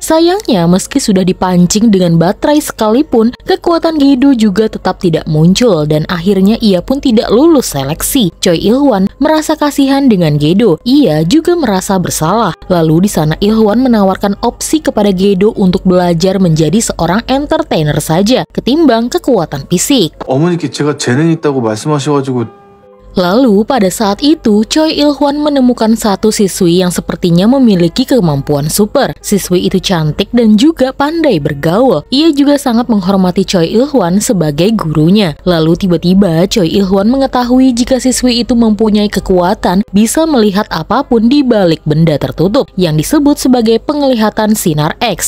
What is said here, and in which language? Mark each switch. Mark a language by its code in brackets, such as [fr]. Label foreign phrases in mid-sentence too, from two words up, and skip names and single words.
[id] Sayangnya, meski sudah dipancing dengan baterai sekalipun, kekuatan Gedo juga tetap tidak muncul, dan akhirnya ia pun tidak lulus seleksi. Choi Il-hwan merasa kasihan dengan Gedo. Ia juga merasa bersalah. Lalu di sana Il-hwan menawarkan opsi kepada Gedo untuk belajar menjadi seorang entertainer saja ketimbang kekuatan fisik. [ko] 어머니께 제가 재능 있다고 말씀하셔가지고. [id] Lalu pada saat itu, Choi Il-hwan menemukan satu siswi yang sepertinya memiliki kemampuan super. Siswi itu cantik dan juga pandai bergaul. Ia juga sangat menghormati Choi Il-hwan sebagai gurunya. Lalu tiba-tiba Choi Il-hwan mengetahui jika siswi itu mempunyai kekuatan bisa melihat apapun di balik benda tertutup yang disebut sebagai penglihatan sinar X.